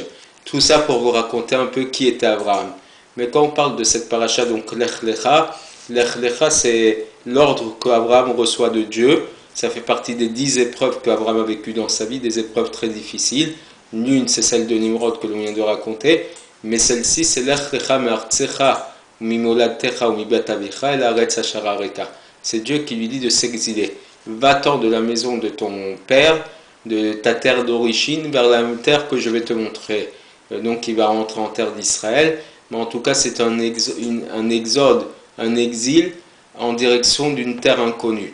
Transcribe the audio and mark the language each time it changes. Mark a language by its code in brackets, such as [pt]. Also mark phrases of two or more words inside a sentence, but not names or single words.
[fr] Tout ça pour vous raconter un peu qui était Abraham. Mais quand on parle de cette paracha, donc Lech Lecha, c'est l'ordre qu'Abraham reçoit de Dieu. Ça fait partie des 10 épreuves qu'Abraham a vécues dans sa vie, des épreuves très difficiles. L'une, c'est celle de Nimrod que l'on vient de raconter, mais celle-ci, c'est [he] לך לך מארצך ממולדתך ומבית אביך אל הארץ אשר אראך. [fr] C'est Dieu qui lui dit de s'exiler. Va-t'en de la maison de ton père, de ta terre d'origine, vers la terre que je vais te montrer. Donc il va rentrer en terre d'Israël, mais en tout cas c'est un exode, un exil en direction d'une terre inconnue.